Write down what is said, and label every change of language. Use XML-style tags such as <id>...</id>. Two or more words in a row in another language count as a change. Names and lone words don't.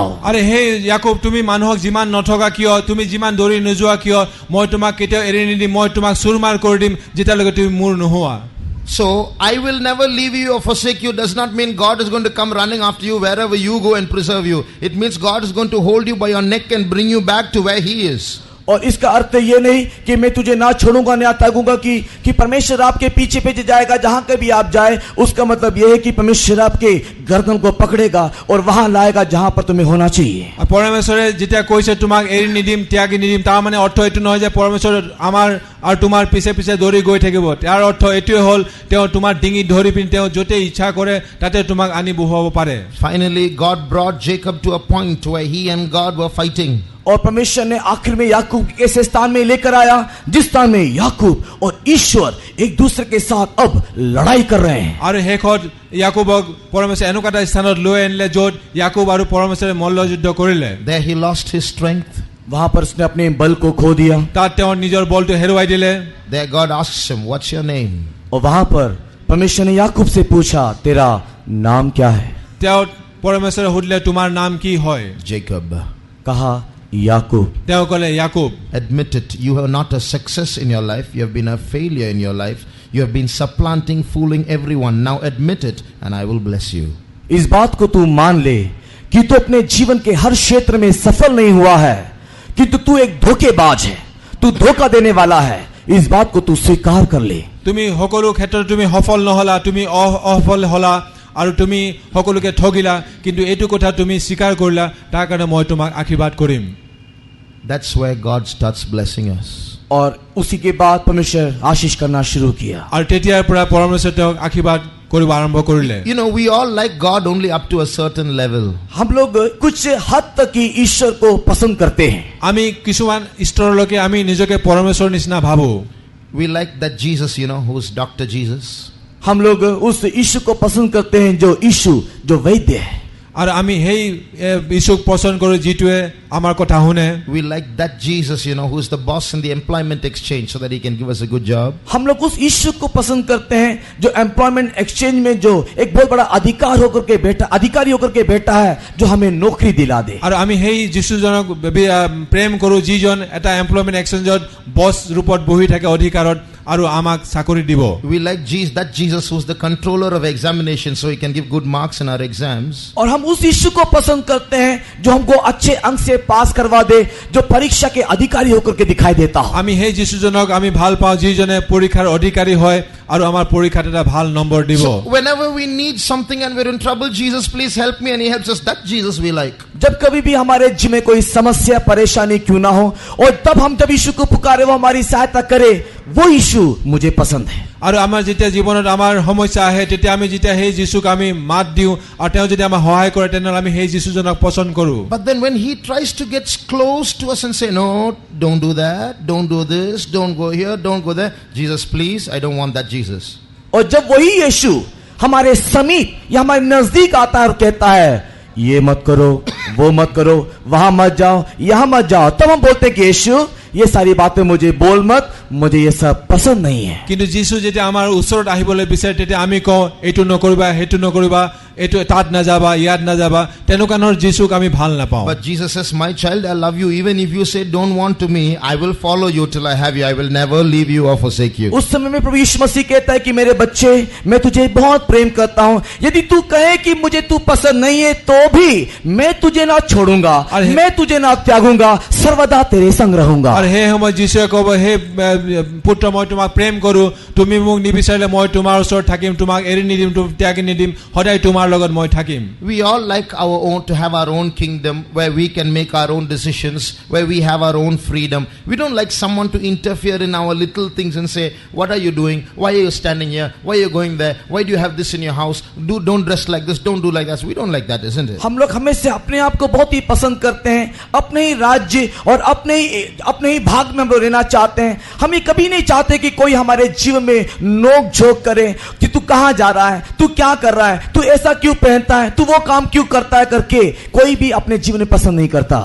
<as>আরে হে ইয়াকूब তুমি মানুহক যিমান নঠগা কিয়, তুমি যিমান দৌৰি নোযোৱা কিয়, মই তোমাক কেতিয়াও এৰি নিদিম, মই তোমাক চুৰমাৰ কৰি দিম যেতিয়ালৈকে তুমি মোৰ নোহোৱা।</as> <en>So I will never leave you or forsake you does not mean God is going to come running after you wherever you go and preserve you. It means God is going to hold you by your neck and bring you back to where He is.</en> <hi>और इसका अर्थ ये नहीं कि मैं तुझे ना छोड़ूंगा ना त्यागूंगा कि परमेश्वर आपके पीछे पीछे जाएगा जहां कभी आप जाए। उसका मतलब यह है कि परमेश्वर आपके गर्दन को पकड़ेगा और वहां लाएगा जहां पर तुम्हें होना चाहिए।</hi> <as>পৰমেশ্বৰে যেতিয়া কৈছে তোমাক এৰি নিদিম, ত্যাগি নিদিম, তাৰ মানে অৰ্থ এইটো নহয় যে পৰমেশ্বৰ আমাৰ আৰু তোমাৰ পিছে পিছে দৌৰি গৈ থাকিব। তাৰ অৰ্থ এইটোৱে হ'ল তেওঁ তোমাৰ ডিঙি ধৰি পিনি তেওঁ য'তে ইচ্ছা কৰে তাতে তোমাক আনি বহুৱাব পাৰে।</as> <en>Finally, God brought Jacob to a point where he and God were fighting.</en> <hi>और परमेश्वर ने आखिर में याकूब के ऐसे स्थान में लेकर आया जिस स्थान में याकूब और ईश्वर एक दूसरे के साथ अब लड़ाई कर रहे हैं।</hi> <as>আৰু শেষত याकूबक परमेश्वर এনেকুৱা এটা স্থানত লৈ আনিলে য'ত याकूब আৰু परमेश्वरे মল্লযুদ্ধ কৰিলে।</as> <en>There he lost his strength.</en> <hi>वहां पर उसने अपने बल को खो दिया।</hi> <as>তাত তেওঁ নিজৰ বলটো হেৰুৱাই দিলে।</as> <en>There God asks him, what's your name?</en> <hi>और वहां पर परमेश्वर ने याकूब से पूछा, तेरा नाम क्या है?</hi> <as>তেওঁ परमेश्वरे সুধিলে তোমাৰ নাম কি হয়?</as> <en>Jacob.</en> <hi>कहा याकूब।</hi> <as>তেওঁ ক'লে याकूब।</as> <en>Admit it, you are not a success in your life, you have been a failure in your life, you have been supplanting, fooling everyone. Now admit it and I will bless you.</en> <hi>इस बात को तू मान ले कि तू अपने जीवन के हर क्षेत्र में सफल नहीं हुआ है, कि तू एक धोखेबाज है, तू धोखा देने वाला है। इस बात को तू स्वीकार कर ले।</hi> <as>তুমি সকলো ক্ষেত্ৰত তুমি সফল নহলা, তুমি অসফল হলা আৰু তুমি সকলোকে ঠগিলা, কিন্তু এইটো কথা তুমি স্বীকাৰ কৰিলা, তাৰ কাৰণে মই তোমাক আশীৰ্বাদ কৰিম।</as> <en>That's where God starts blessing us.</en> <hi>और उसी के बाद परमेश्वर आशीष करना शुरू किया।</hi> <as>আৰু তেতিয়াৰ পৰা পৰমেশ্বৰে তেওঁক আশীৰ্বাদ কৰিব আৰম্ভ কৰিলে।</as> <en>You know, we all like God only up to a certain level.</en> <hi>हम लोग कुछ हद तक ही ईश्वर को पसंद करते हैं।</hi> <as>আমি কিছুমান স্তৰলৈকে আমি নিজকে পৰমেশ্বৰৰ নিচিনা ভাবো।</as> <en>We like that Jesus, you know, who's Dr. Jesus.</en> <hi>हम लोग उस यीशु को पसंद करते हैं जो यीशु जो वैद्य है।</hi> <as>আৰু আমি সেই যীশুক পছন্দ কৰো যিটোৱে আমাৰ কথা শুনে।</as> <en>We like that Jesus, you know, who's the boss in the employment exchange so that he can give us a good job.</en> <hi>हम लोग उस यीशु को पसंद करते हैं जो</hi> <en>employment exchange</en> <hi>में जो एक बहुत बड़ा अधिकारी होकर के बैठा है, जो हमें नौकरी दिला दे।</hi> <as>আৰু আমি সেই যীশুজনক প্ৰেম কৰো যিজন এটা</as> <en>employment exchange</en> <as>বছ ৰূপত বহি থাকে অধিকাৰত আৰু আমাক চাকৰি দিব।</as> <en>We like that Jesus who's the controller of examination so he can give good marks in our exams.</en> <hi>और हम उस यीशु को पसंद करते हैं जो हमको अच्छे अंक से पास करवा दे, जो परीक्षा के अधिकारी होकर के दिखाई देता हो।</hi> <as>আমি সেই যীশুজনক আমি ভাল পাওঁ যিজনে পৰীক্ষাৰ অধিকাৰী হয় আৰু আমাৰ পৰীক্ষাত এটা ভাল নম্বৰ দিব।</as> <en>So whenever we need something and we're in trouble, Jesus please help me, and he helps us, that Jesus we like.</en> <hi>जब कभी भी हमारे जीवन में कोई समस्या परेशानी क्यों ना हो, और तब हम जब यीशु को पुकारे वो हमारी सहायता करे, वो यीशु मुझे पसंद है।</hi> <as>আৰু আমাৰ যেতিয়া জীৱনত আমাৰ সমস্যা আহে তেতিয়া আমি যেতিয়া সেই যীশুক আমি মাত দিওঁ আৰু তেওঁ যদি আমাক সহায় কৰে তেনেহ'লে আমি সেই যীশুজনক পছন্দ কৰো।</as> <en>But then when he tries to get close to us and say, no, don't do that, don't do this, don't go here, don't go there, Jesus please, I don't want that Jesus.</en> <hi>और जब वही यीशु हमारे समीप या हमारे नजदीक आता है और कहता है ये मत करो, वो मत करो, वहां मत जाओ, यहां मत जाओ, तब हम बोलते हैं कि यीशु ये सारी बातें मुझे बोल मत, मुझे ये सब पसंद नहीं है।</hi> <as>কিন্তু যীশু যেতিয়া আমাৰ ওচৰত আহিবলৈ বিচাৰে তেতিয়া আমি কওঁ এইটো নকৰিবা, সেইটো নকৰিবা, এইটো তাত নাযাবা, ইয়াত নাযাবা, তেনেকুৱা ধৰণৰ যীশুক আমি ভাল নাপাওঁ।</as> <en>But Jesus says, my child, I love you. Even if you say don't want to me, I will follow you till I have you. I will never leave you or forsake you.</en> <hi>उस समय में प्रभु यीशु मसीह कहता है कि मेरे बच्चे, मैं तुझे बहुत प्रेम करता हूं, यदि तू कहे कि मुझे तू पसंद नहीं है तो भी मैं तुझे ना छोड़ूंगा, मैं तुझे ना त्यागूंगा, सर्वदा तेरे संग रहूंगा।</hi> <as>আৰু সেই সময়ত যীশুৱে ক'ব, হে পুত্ৰ মই তোমাক প্ৰেম কৰো, তুমি মোক নিবিচাৰিলে মই তোমাৰ ওচৰত থাকিম, তোমাক এৰি নিদিম, ত্যাগি নিদিম, সদায় তোমাৰ লগত মই থাকিম।</as> <en>We all like our own, to have our own kingdom where we can make our own decisions, where we have our own freedom. We don't like someone to interfere in our little things and say, what are you doing, why are you standing here, why are you going there, why do you have this in your house, don't dress like this, don't do like that. We don't like that, isn't it?</en> <hi>हम लोग हमेशा अपने आप को बहुत ही पसंद करते हैं, अपने ही राज्य और अपने ही भाग में हम लोग रहना चाहते हैं। हम ये कभी नहीं चाहते कि कोई हमारे जीवन में नोक झोंक करे कि तू कहां जा रहा है, तू क्या कर रहा है, तू ऐसा क्यों पहनता है, तू वो काम क्यों करता है करके कोई भी अपने जीवन में पसंद नहीं करता।</hi>